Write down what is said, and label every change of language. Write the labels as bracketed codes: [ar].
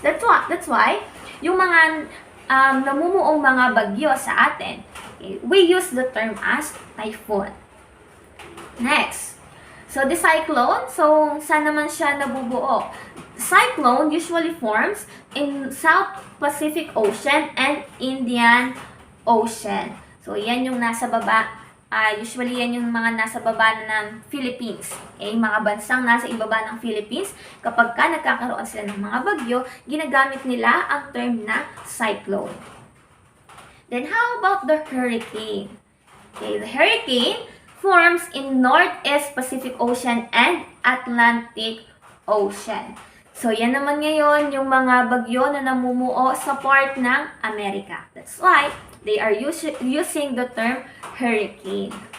[en] That's why [tl] yung mga namumuong mga bagyo sa atin, [en] okay, we use the term as typhoon. Next, so the cyclone, so [tl] saan naman siya nabubuo? [en] Cyclone usually forms in South Pacific Ocean and Indian Ocean. [tl] So, yan yung nasa baba. Usually, yan yung mga nasa baba ng Philippines. Okay? Mga bansang nasa ibaba ng Philippines, kapag ka nagkakaroon sila ng mga bagyo, ginagamit nila ang term na cyclone. [en] Then, how about the hurricane? Okay, the hurricane forms in Northeast Pacific Ocean and Atlantic Ocean. [tl] So, yan naman ngayon yung mga bagyo na namumuo sa part ng Amerika. [en] That's why they are using the term hurricane.